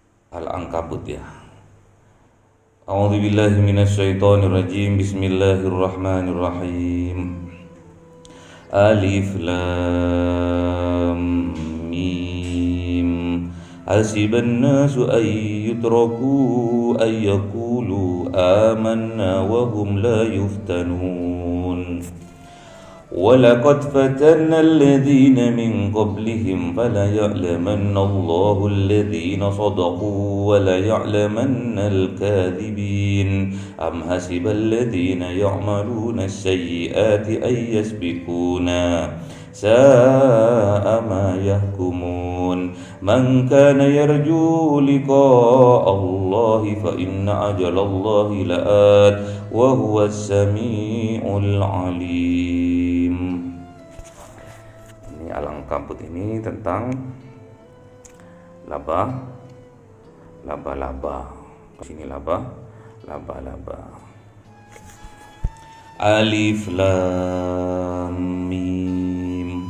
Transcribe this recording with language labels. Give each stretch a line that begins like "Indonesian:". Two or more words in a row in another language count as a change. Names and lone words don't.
Indonesian: Al-Ankabut ya.
Arabic: أعوذ بالله من الشيطان الرجيم. بسم الله الرحمن الرحيم. ألف لام ميم. حسب الناس أن يتركوا أن يقولوا آمنا وهم لا يفتنون. وَلَقَدْ فَتَنَّا الَّذِينَ مِنْ قَبْلِهِمْ فَلَيَعْلَمَنَّ اللَّهُ الَّذِينَ صَدَقُوا وَلَيَعْلَمَنَّ الْكَاذِبِينَ أَمْ حَسِبَ الَّذِينَ يَعْمَلُونَ السَّيِّئَاتِ أَن يَسْبِقُونَا سَاءَ مَا يَحْكُمُونَ مَنْ كَانَ يَرْجُو لِقَاءَ اللَّهِ فَإِنَّ أَجَلَ اللَّهِ لَآتٍ وَهُوَ السَّمِيعُ الْعَلِيمُ.
Indonesian: Ini Al-Ankabut ini tentang laba-laba. Sini laba-laba.
Arabic: ألف لام ميم.